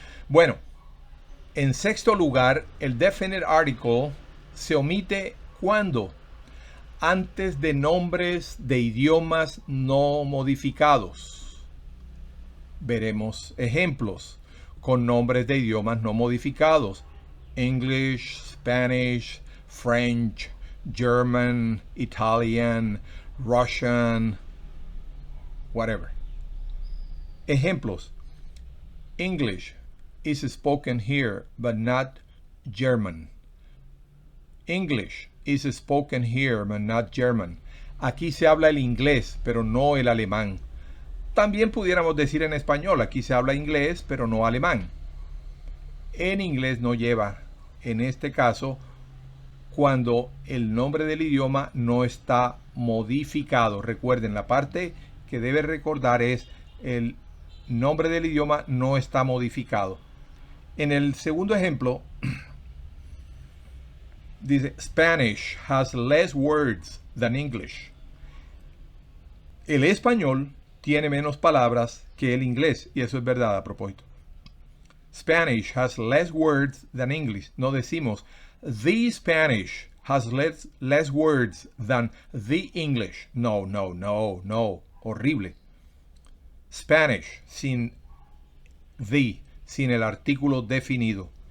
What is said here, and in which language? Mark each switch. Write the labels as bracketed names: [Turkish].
[Spanish] Bueno, en sexto lugar, el definite article se omite cuando antes de nombres de idiomas no modificados. Veremos ejemplos con nombres de idiomas no modificados. [English] English, Spanish, French, German, Italian, Russian, whatever. Ejemplos. English is spoken here, but not German. English is spoken here, but not German. [Spanish] Aquí se habla el inglés, pero no el alemán. También pudiéramos decir en español, aquí se habla inglés, pero no alemán. En inglés no lleva, en este caso, cuando el nombre del idioma no está modificado. Recuerden, la parte que debe recordar es el nombre del idioma no está modificado. En el segundo ejemplo, dice, [English] Spanish has less words than English. [Spanish] El español tiene menos palabras que el inglés, y eso es verdad a propósito. [English] Spanish has less words than English. [Spanish] No decimos, [English] the Spanish has less words than the English. [Spanish] No, no, no, no. Horrible. Spanish sin the, sin el artículo definido.